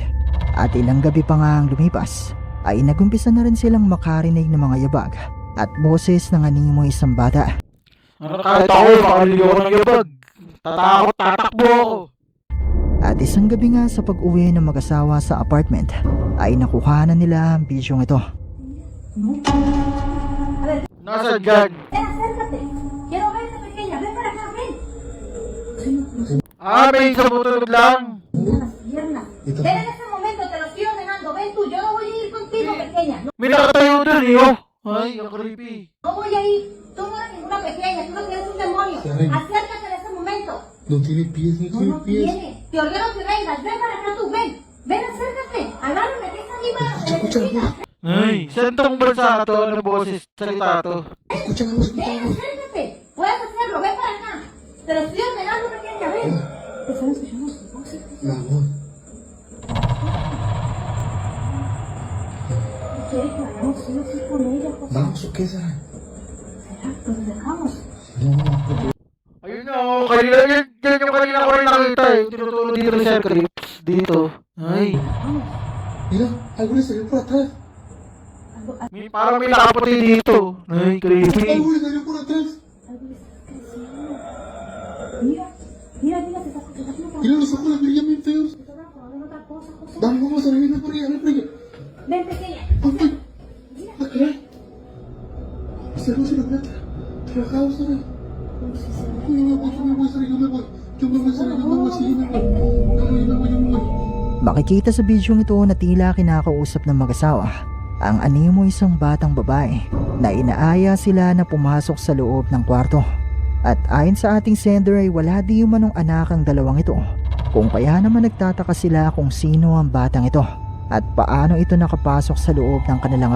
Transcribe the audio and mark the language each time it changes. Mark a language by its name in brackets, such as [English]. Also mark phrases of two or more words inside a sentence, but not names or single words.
[Filipino] At ilang gabi pa nga ang lumipas ay nagumpisa na rin silang makarinig ng mga yabag at boses ng animoy isang bata. Ano, kahit ako, makaliliw ako ng yabag. Tatakot, tatakbo ako. At isang gabi nga sa pag-uwi ng mag-asawa sa apartment ay nakuha na nila ang bidyong ito. Nasaan dyan? [Spanish] Acércate. Quiero ver esa pequeña. Ven para acá, ven. [Filipino] May isang butulog lang. [Spanish] Mira las piernas. Ven en ese momento, te lo estoy ordenando. Ven tú, yo no voy a ir contigo, pequeña. [Filipino] May nakatayo dun, eh, oh. Ay, ang creepy. [Spanish] No voy a ir. Tú no eres ninguna pequeña, tú no tienes un demonio. Acércate en ese momento. No tiene pies, no No, tiene no pies. tiene. Te ordeno que vengas. Ven para acá tú, ven. Ven, acércate. Agárrame, que esa arriba se necesita. [Filipino] Ay, saan tong bansa to? Ano boses? Salita to? [Spanish] Escucha la voz, escucha Ven, la voz. acércate. Puedes hacerlo, ven para acá. Te lo estoy ordenando, pequeña, ven. ¿Te están escuchando sus voces? La voz. ¿Quieres que vayamos sí o sí con ella, José? ¿Vamos o qué, Sara? ¿Será? Pues dejamos. No, porque [Filipino] Ayun na, oh. Kanina, yan yung kanina ko rin nakita, eh. Tinuturo dito ni Sir Cruz. Dito. Ay. [Spanish] mira, algo le salió por atrás. [Filipino] Parang may nakaputi dito. Ay, creepy. [Spanish] Algo le salió por atrás. Algo le está creciendo. Mira, mira, se está haciendo Mira, los ojos le brillan bien feos. Se está transformando en otra cosa, José. Vamos a ver por allá, ven por allá. Ven, pequeña. Ay, acá. Esa luz se la plata. Trabajamos, Sara. Yo me voy, Sara, yo me voy. Yo me voy, Sara, yo me voy, sí, yo me voy. Yo me voy. [Filipino] Makikita sa bidyong ito na tila kinakausap ng mag-asawa ang animo isang batang babae na inaaya sila na pumasok sa loob ng kwarto. At ayon sa ating sender ay wala di umanong anak ang dalawang ito. Kung kaya naman nagtataka sila kung sino ang batang ito at paano ito nakapasok sa loob ng kanilang